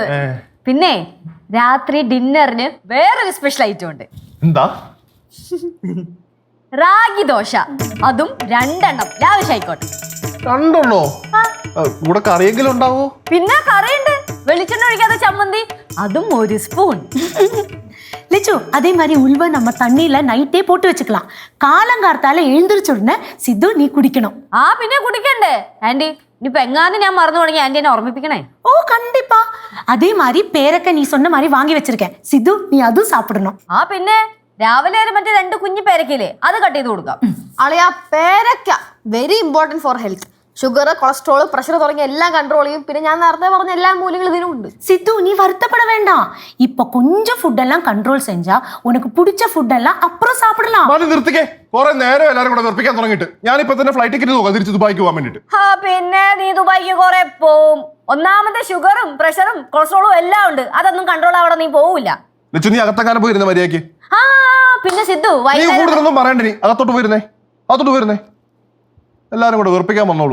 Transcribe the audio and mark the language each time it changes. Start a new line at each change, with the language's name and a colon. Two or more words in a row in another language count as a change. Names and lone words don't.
Malayalam: പിന്നെ രാത്രി ഡിന്നറിന് വേറൊരു
English: special item
Malayalam: ഉണ്ട്. എന്താ? റാഗി ദോശ, അതും 2 എണ്ണം ലാവിഷായിക്കോട്ടെ. 2 എണ്ണോ? കൂടെ കറിയെങ്കിലും ഉണ്ടാവോ? പിന്നെ കറിയുണ്ട്, വെളിച്ചെണ്ണ ഒഴിക്കാത്ത ചമ്മന്തി, അതും 1 സ്പൂൺ.
Tamil: லிச்சு அதே மாதிரி உள்வ நம்ம தண்ணியில நைட்டே போட்டு வச்சுக்கலாம். காலங்கார்த்தால எழுந்திரிச்ச உடனே சித்து நீ குடிக்கணும்.
Malayalam: ആ പിന്നെ കുടിക്കണ്ടേ ആന്റി? ഇനിയിപ്പോ എങ്ങാനും ഞാൻ മറന്നു തുടങ്ങി ആന്റി എന്നെ ഓർമ്മിപ്പിക്കണേ.
Tamil: ஓ கண்டிப்பா. அதே மாதிரி பேரக்க நீ சொன்ன மாதிரி வாங்கி வச்சிருக்கேன். சித்து நீ அதுவும் சாப்பிடணும்.
Malayalam: ആ പിന്നെ രാവിലെ ഒരു മറ്റേ 2 കുഞ്ഞു പേരക്കയില്ലേ, അത് കട്ട് ചെയ്ത് കൊടുക്കാം. അളിയ പേരക്ക
English: very important for health.
Malayalam: ഷുഗർ, കൊളസ്ട്രോൾ, പ്രഷർ തുടങ്ങിയ എല്ലാം കൺട്രോൾ ചെയ്യും. പിന്നെ ഞാൻ നേരത്തെ പറഞ്ഞ എല്ലാ മൂല്യങ്ങളും ഇതിനും ഉണ്ട്.
Tamil: சித்து நீ வருத்தப்பட வேண்டாம். இப்போ கொஞ்சம் ஃபுட் எல்லாம் கண்ட்ரோல் செஞ்சா உனக்கு பிடிச்ச ஃபுட் எல்லாம் அப்புறம் சாப்பிடலாம்.
Malayalam: നിർത്തിക്കേ. കുറെ നേരം എല്ലാരും കൂടെ നിർപ്പിക്കാൻ തുടങ്ങിയിട്ട്. ഞാനിപ്പോ തന്നെ
English: flight ticket
Malayalam: നോക്കാം തിരിച്ച് ദുബായിക്ക് പോകാൻ വേണ്ടിട്ട്. ആ പിന്നെ നീ ദുബായിക്ക് കുറെ പോവും. ഒന്നാമത്തെ ഷുഗറും പ്രഷറും കൊളസ്ട്രോളും എല്ലാം ഉണ്ട്. അതൊന്നും കൺട്രോൾ ആവണം, നീ പോവില്ല. ലച്ചു നീ അകത്തെങ്ങാനും പോയിരുന്ന മര്യാദക്ക്. ആ പിന്നെ സിദ്ധു നീ കൂടുതലൊന്നും പറയണ്ട. നീ അകത്തോട്ട് പോയിരുന്നേ. എല്ലാരും കൂടെ വെറുപ്പിക്കാൻ വന്നോളൂ.